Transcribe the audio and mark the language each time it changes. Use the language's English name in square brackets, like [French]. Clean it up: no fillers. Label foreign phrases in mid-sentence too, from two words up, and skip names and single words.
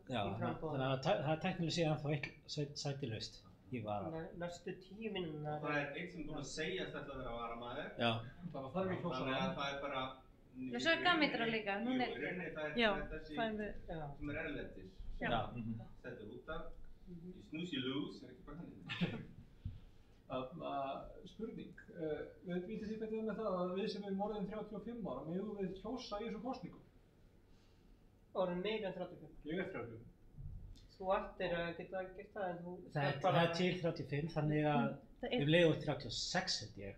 [Icelandic] Já, þannig að það er tæknilega séð ennþá eitt sæti laust. Ég var að... Næstu 10 mínúturnar. Það er einn sem búinn að segja að þetta vera varamaður. Já. Það er ekki Þannig að það er bara... Já, svo er gammitra líka. Jú, í rauninni það er þessi sem er erlendis. Já. Þetta er út af. [English] You snooze, you lose. [Icelandic] Er ekki bara þannig. Spurning. Við vitið því hvernig með það að við sem erum orðin 35 ára megum við kjósa í þessum kosningum? Orðin meira en 35. Ég er 35. Þú ættir að geta gert það en þú... Það er til 35, þannig að við leiðum 36 held ég.